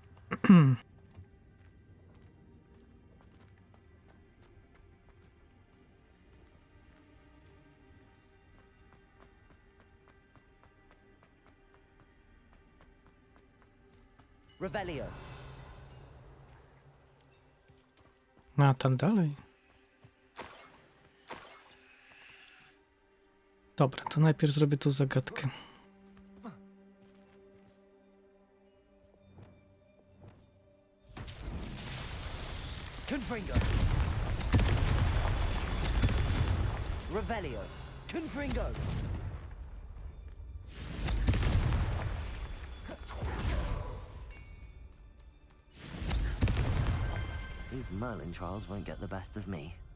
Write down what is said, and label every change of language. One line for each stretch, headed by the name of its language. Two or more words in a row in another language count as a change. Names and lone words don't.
Polish: Revelio. A tam dalej. Dobra, to najpierw zrobię tą zagadkę. Confringo. Revelio. Confringo.
English: These Merlin trials won't get the best of me.